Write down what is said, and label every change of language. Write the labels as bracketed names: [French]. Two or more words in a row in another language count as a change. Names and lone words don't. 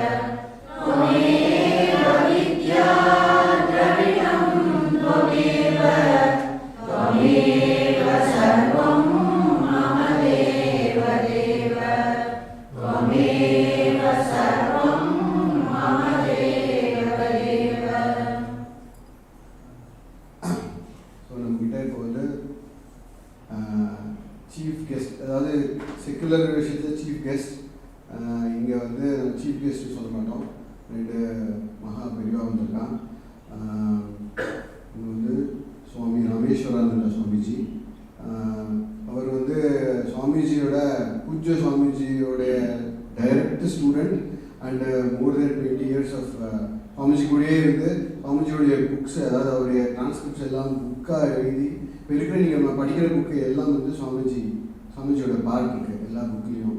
[Sanskrit] त्वमेव विद्या द्रविणं त्वमेव त्वमेव सर्वं मम देव देव त्वमेव सर्वं मम देव देव. [English] chief guest, [Tamil] அதாவது செக்குலர் விஷயத்தில் [English] chief guest, [Tamil] இங்கே வந்து [English] chief guest [Tamil] சொல்ல மாட்டோம், ரெண்டு மகா பெரியவா வந்திருக்கான். இங்கே வந்து சுவாமி ராமேஸ்வரானந்த சுவாமிஜி, அவர் வந்து சுவாமிஜியோட பூஜ்ய சுவாமிஜியோடைய [English] direct student and more than 20 years of [Tamil] சுவாமிஜி கூடயே இருந்து சுவாமிஜியோடைய புக்ஸ், அதாவது அவருடைய டிரான்ஸ்கிரிப்ட்ஸ் எல்லாம் புக்காக எழுதி இப்போ இருக்கிற நீங்கள் படிக்கிற புக்கு எல்லாம் வந்து சுவாமிஜியோட பார்ட் இருக்குது எல்லா புக்லேயும்.